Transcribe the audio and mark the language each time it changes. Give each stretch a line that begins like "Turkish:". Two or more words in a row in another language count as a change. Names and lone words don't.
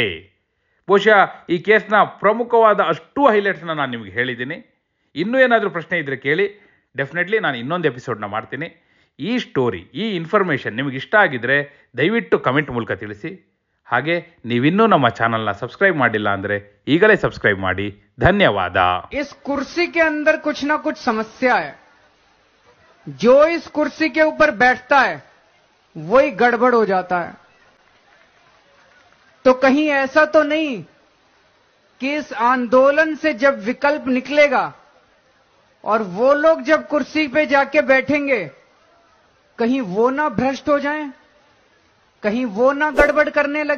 Kannada: ಬಹುಶಃ ಈ ಕೇಸ್ನ ಪ್ರಮುಖವಾದ ಅಷ್ಟು ಹೈಲೈಟ್ಸ್ನ ನಾನು ನಿಮಗೆ ಹೇಳಿದ್ದೀನಿ. ಇನ್ನೂ ಏನಾದರೂ ಪ್ರಶ್ನೆ ಇದ್ದರೆ ಕೇಳಿ, ಡೆಫಿನೆಟ್ಲಿ ನಾನು ಇನ್ನೊಂದು ಎಪಿಸೋಡ್ನ ಮಾಡ್ತೀನಿ. ಈ ಸ್ಟೋರಿ, ಈ ಇನ್ಫಾರ್ಮೇಷನ್ ನಿಮಗೆ ಇಷ್ಟ ಆಗಿದ್ದರೆ ದಯವಿಟ್ಟು ಕಮೆಂಟ್ ಮೂಲಕ ತಿಳಿಸಿ. ಹಾಗೆ ನೀವಿನ್ನೂ ನಮ್ಮ ಚಾನಲ್ನ ಸಬ್ಸ್ಕ್ರೈಬ್ ಮಾಡಿಲ್ಲ ಅಂದರೆ ಈಗಲೇ ಸಬ್ಸ್ಕ್ರೈಬ್ ಮಾಡಿ. ಧನ್ಯವಾದ.
Hindi: इस कुर्सी के अंदर कुछ ना कुछ समस्या है. जो इस कुर्सी के ऊपर बैठता है वही गड़बड़ हो जाता है. तो कहीं ऐसा तो नहीं कि इस आंदोलन से जब विकल्प निकलेगा और वो लोग जब कुर्सी पे जाके बैठेंगे, कहीं वो ना भ्रष्ट हो जाएं, कहीं वो ना गड़बड़ करने लगें.